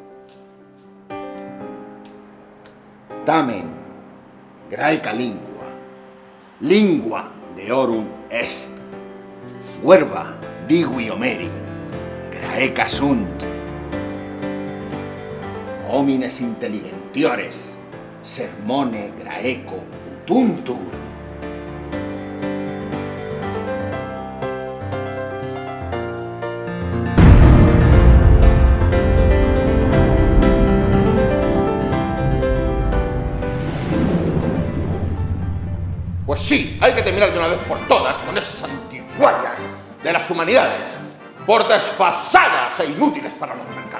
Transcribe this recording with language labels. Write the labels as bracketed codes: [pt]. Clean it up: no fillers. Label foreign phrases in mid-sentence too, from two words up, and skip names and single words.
[la] Tamen, graeca lingua deorum est. Verba digui Homeri, graeca sunt. Homines intelligentiores, sermone graeco utuntur. [es] Pues sí, hay que terminar de una vez por todas con esas antiguallas de las humanidades, por desfasadas e inútiles para los mercados.